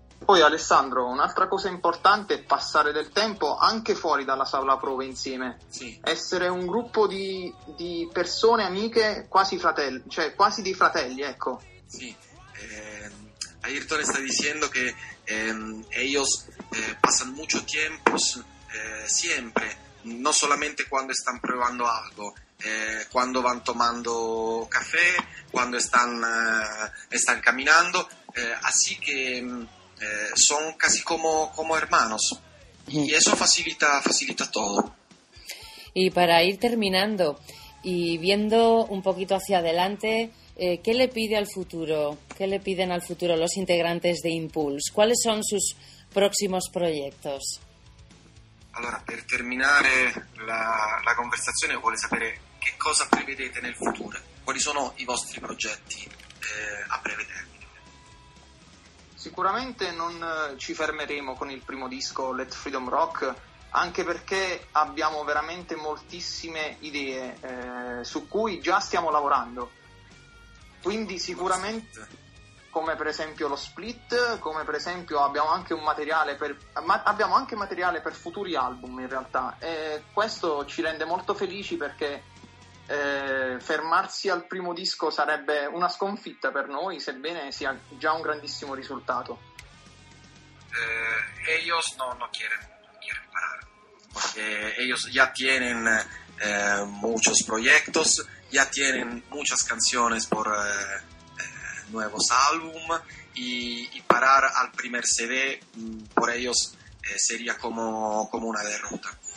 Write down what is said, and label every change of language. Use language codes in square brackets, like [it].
[it] poi Alessandro, un'altra cosa importante è passare del tempo anche fuori dalla sala prove insieme. Sì. Essere un gruppo di persone amiche, quasi fratelli, cioè quasi di fratelli, ecco. Sì. [es] Ayrton [it] sta dicendo [es] que ellos pasan mucho tiempo siempre, no solamente cuando están probando algo, cuando van tomando café, cuando están, están caminando, así que son casi como hermanos, y eso facilita todo. Y para ir terminando y viendo un poquito hacia adelante, ¿qué le pide al futuro? ¿Qué le piden al futuro los integrantes de Impulse? ¿Cuáles son sus próximos proyectos? [it] Allora, per terminare la conversazione, vuole sapere che cosa prevedete nel futuro, quali sono i vostri progetti a breve termine. Sicuramente non ci fermeremo con il primo disco Let Freedom Rock, anche perché abbiamo veramente moltissime idee su cui già stiamo lavorando. Quindi sicuramente, come per esempio lo split, come per esempio abbiamo anche un materiale per futuri album in realtà, e questo ci rende molto felici, perché fermarsi al primo disco sarebbe una sconfitta per noi, sebbene sia già un grandissimo risultato. [es] Ellos no quieren parar, porque ellos ya tienen muchos proyectos. Ya tienen muchas canciones por nuevos álbum, y parar al primer CD por ellos sería como una derrota.